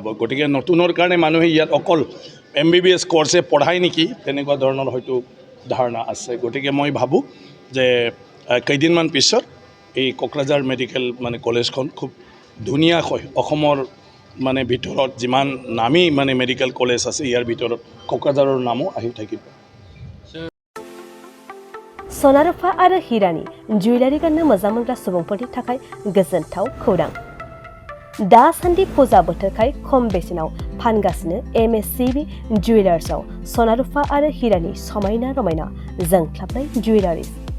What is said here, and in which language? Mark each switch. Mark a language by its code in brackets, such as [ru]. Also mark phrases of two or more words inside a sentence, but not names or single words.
[as] গতিকে নতুনৰ কাৰণে মানুহে ইয়াত অকল MBBS কৰ্ছে পঢ়ায় নেকি তেনেকুৱা ধৰণৰ হয়তো ধাৰণা আছে। গতিকে মই ভাবোঁ যে কেইদিনমান পিছত এই কোকৰাঝাৰ মেডিকেল মানে কলেজখন খুব ধুনীয়াকৈ অসমৰ মানে ভিতৰত যিমান নামী মানে মেডিকেল কলেজ আছে ইয়াৰ ভিতৰত কোকৰাঝাৰৰ নামো আহি থাকিব। [brx] सनारुफा आरो हिरानि जुवेलारि गाननो मोजां मोनग्रा सुबुंफोरनि थाखाय गोजोनथाव खौरां। दासान्दि फुजा बोथोरखाय खम बेसेनाव फानगासिनो MSCB जुवेलार्सआव सनारुफा आरो हिरानि समायना रमायना जोंख्लाबनाय जुवेलारिज।